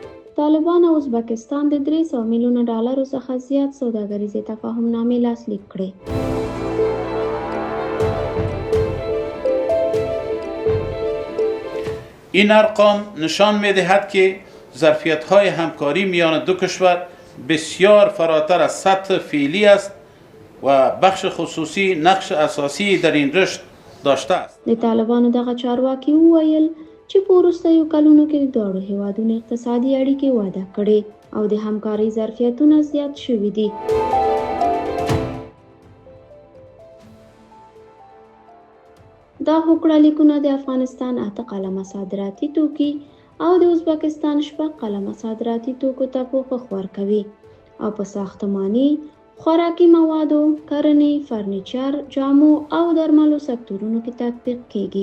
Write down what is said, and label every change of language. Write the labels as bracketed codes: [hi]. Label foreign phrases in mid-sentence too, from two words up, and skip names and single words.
[ps] طالبان او ازبکستان د 300 میلیونه ډالرو څخه زیات سوداګریزې تفاهمنامې لاسلیک کړې. [fa] این ارقام نشان می‌دهد که ظرفیت‌های همکاری میان دو کشور بسیار فراتر از سطح فعلی است و بخش خصوصی نقش اساسی در این رشد داشته است. [ps] د طالبانو دغه چارواکي وویل چې په وروستیو کلونو کې د دواړو هیوادونو اقتصادي اړیکې وده کړې او د همکارۍ ظرفیتونه زیات شوي دي. دا هوکړه لیکونه د افغانستان 8 قلمه صادراتي توکي او د ازبکستان 6 قلمه صادراتي توکو ته پوښښ ورکوي او په ساختماني، خوراکي موادو، کرنې، فرنیچر، جامو او درملو سکتورونو کې تطبیق کیږي.